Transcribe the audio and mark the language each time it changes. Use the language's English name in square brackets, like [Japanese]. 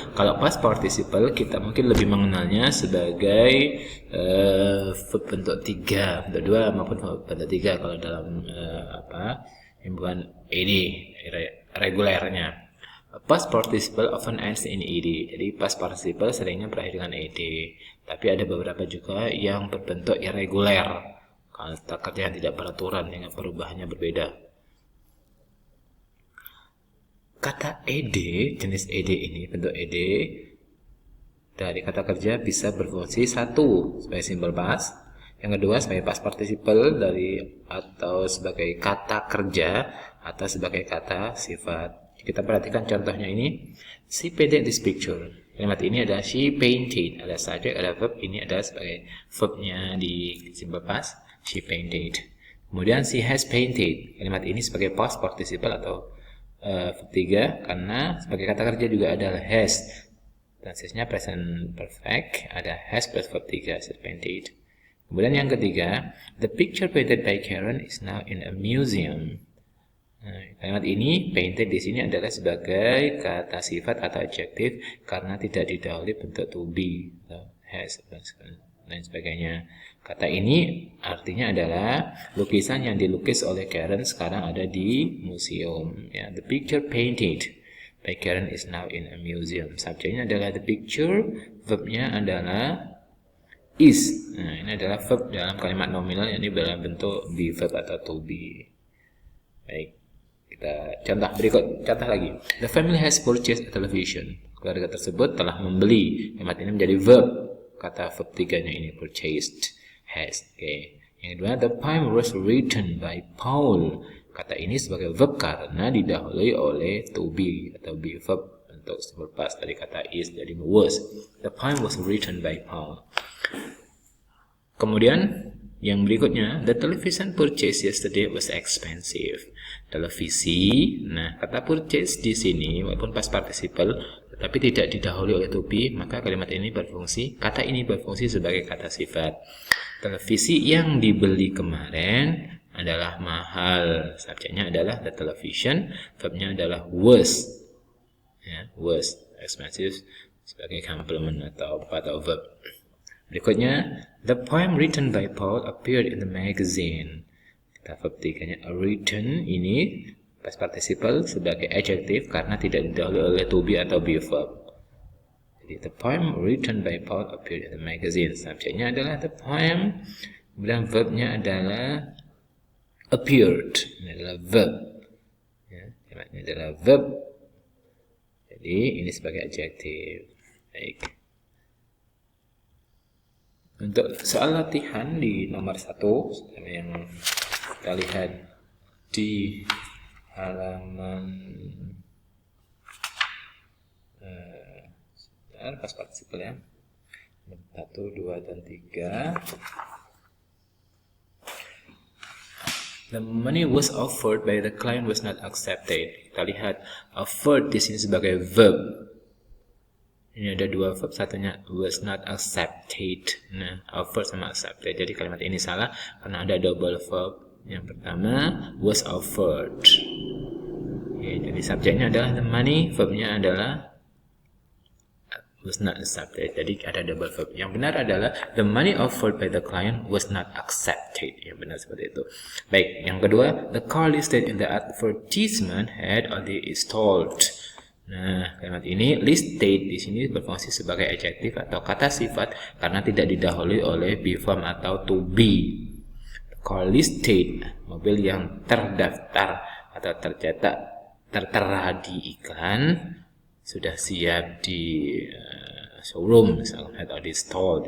[Indonesian] Kalau past participle kita mungkin lebih mengenalnya sebagai verb bentuk 3, bentuk 2 maupun bentuk 3 kalau dalam himpunan ed regulernya. [English] Past participle often ends in ed. [Indonesian] Jadi past participle seringnya berakhir dengan ed. Tapi ada beberapa juga yang berbentuk irregular. Kata kerja yang tidak beraturan dengan perubahannya berbeda. Kata ed, jenis ed ini, bentuk ed dari kata kerja bisa berfungsi satu sebagai simbol past, yang kedua sebagai past participle dari atau sebagai kata kerja atau sebagai kata sifat. Kita perhatikan contohnya ini. [English] She painted this picture. [Indonesian] Kalimat ini adalah [English] she painted, [Indonesian] ada subjek, ada verb. Ini adalah sebagai verbnya di simbol past, she painted. [English] Kemudian she has painted. [Indonesian] Kalimat ini sebagai past participle atau verb 3 karena sebagai kata kerja juga ada has. Tense-nya present perfect, ada has plus verb 3, [English] she painted. [Indonesian] Kemudian yang ketiga, [English] the picture painted by Karen is now in a museum. [Indonesian] Nah, kalimat ini painted di sini adalah sebagai kata sifat atau adjektif karena tidak didahului bentuk to be, has, dan lain sebagainya. Kata ini artinya adalah lukisan yang dilukis oleh Karen sekarang ada di museum. [English] Ya, the picture painted by Karen is now in a museum. [Indonesian] Subjeknya adalah the picture, verbnya adalah is. Nah, ini adalah verb dalam kalimat nominal, ini dalam bentuk be verb atau to be. Baik. Kita contoh lagi. [English] The family has purchased a television. [Indonesian] Keluarga tersebut telah membeli. Kalimat ini menjadi verb. Kata verb 3-nya ini purchased, has. Oke. Yang kedua, [English] the poem was written by Paul. [Indonesian] Kata ini sebagai verb karena didahului oleh to be atau be verb untuk simple past dari kata is jadi was. [English] The poem was written by Paul. [Indonesian] Kemudian yang berikutnya, [English] the television purchased yesterday was expensive. [Indonesian] Televisi, nah kata purchase di sini walaupun past participle tetapi tidak didahului oleh to be, maka kata ini berfungsi sebagai kata sifat. Televisi yang dibeli kemarin adalah mahal. Subjeknya adalah the television, verbnya adalah was. Ya, was, expensive sebagai complement atau verb. [English] Berikutnya, the poem written by Paul appeared in the magazine. [Indonesian] Kata verb 3-nya written ini past participle sebagai adjective karena tidak didahului oleh to be atau be verb. [English] Jadi the poem written by Paul appeared in the magazine. [Indonesian] Subjeknya adalah the poem, kemudian verbnya adalah appeared. Ini adalah verb. Ya, ini adalah verb. Jadi ini sebagai adjective. Baik. Untuk soal latihan di nomor 1 yang kita lihat di halaman past participle ya, 1, 2, dan 3. [English] The money was offered by the client was not accepted. [Indonesian] Kita lihat offered di sini sebagai verb. Ini ada dua verb, satunya [English] was not accepted. [Indonesian] Nah, offered sama accepted. Jadi kalimat ini salah karena ada double verb. Yang pertama was offered. Oke, jadi subjeknya adalah the money, verbnya adalah was not accepted. Jadi ada double verb. Yang benar adalah [English] the money offered by the client was not accepted. [Indonesian] Yang benar seperti itu. Baik, yang kedua, [English] the car listed in the advertisement had already installed. [Indonesian] Nah, kalimat ini listed di sini berfungsi sebagai adjektif atau kata sifat karena tidak didahului oleh be verb atau to be. [English] The car listed, [Indonesian] mobil yang terdaftar atau tertera di iklan sudah siap di showroom misalnya atau di stall.